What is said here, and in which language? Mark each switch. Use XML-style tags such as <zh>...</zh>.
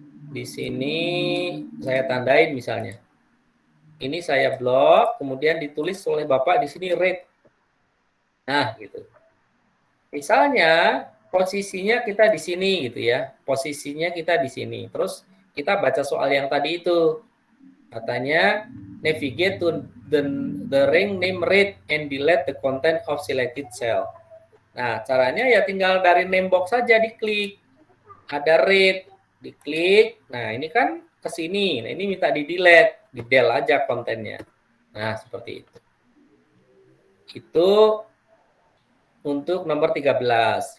<id>Di sini saya tandain misalnya. Ini saya blok, kemudian ditulis oleh Bapak di sini read. Nah, gitu. Misalnya posisinya kita di sini gitu ya. Posisinya kita di sini. Terus kita baca soal yang tadi itu. Katanya</id> <en>navigate to the ring name read and delete the content of selected cell.</en> <id>Nah, caranya ya tinggal dari name box saja diklik. Ada read, diklik. Nah, ini kan ke sini. Nah, ini minta di delete, di del aja kontennya. Nah, seperti itu. Itu untuk nomor 13.</id>